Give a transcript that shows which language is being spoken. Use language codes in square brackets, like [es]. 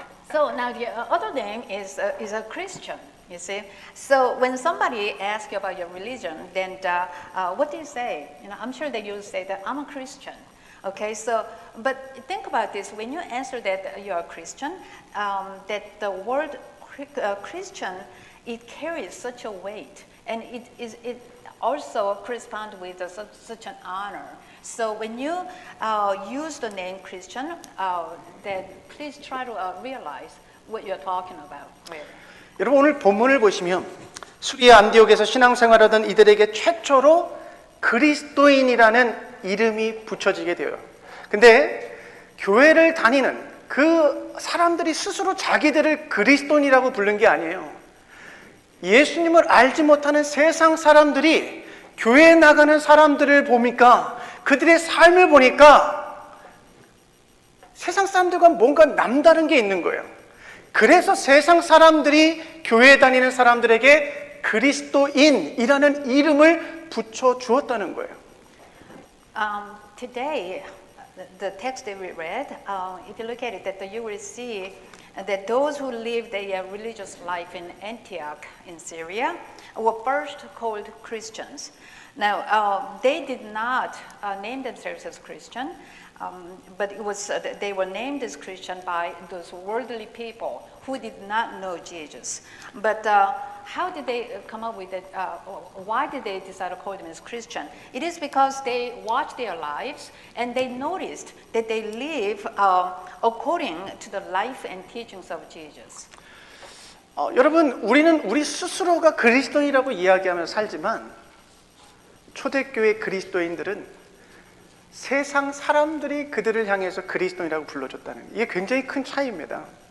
[en] So now the other name is a Christian. You see, so when somebody asks you about your religion, then what do you say? You know, I'm sure that you'll say that I'm a Christian. Okay, so but think about this: when you answer that you're a Christian, that the word Christian it carries such a weight, and it also correspond with such an honor. So when you use the name Christian, then please try to realize what you're talking about. Really. [ko] 여러분 오늘 본문을 보시면 수리아 안디옥에서 신앙생활하던 이들에게 최초로 그리스도인이라는 이름이 붙여지게 돼요. 근데 교회를 다니는 그 사람들이 스스로 자기들을 그리스도인이라고 부른 게 아니에요. 예수님을 알지 못하는 세상 사람들이 교회에 나가는 사람들을 보니까 그들의 삶을 보니까 세상 사람들과 뭔가 남다른 게 있는 거예요. 그래서 세상 사람들이 교회에 다니는 사람들에게 그리스도인이라는 이름을 붙여 주었다는 거예요. [en] Today, the text that we read, if you look at it, that you will see that those who lived a religious life in Antioch in Syria were first called Christians. Now, they did not name themselves as Christian, but it was they were named as Christian by those worldly people who did not know Jesus. But how did they come up with it? Why did they decide to call them as Christian? It is because they watched their lives and they noticed that they live according to the life and teachings of Jesus. [ko] 여러분, 우리는 우리 스스로가 그리스도인이라고 이야기하면서 살지만 초대교회 그리스도인들은 세상 사람들이 그들을 향해서 그리스도인이라고 불러줬다는 이게 굉장히 큰 차이입니다.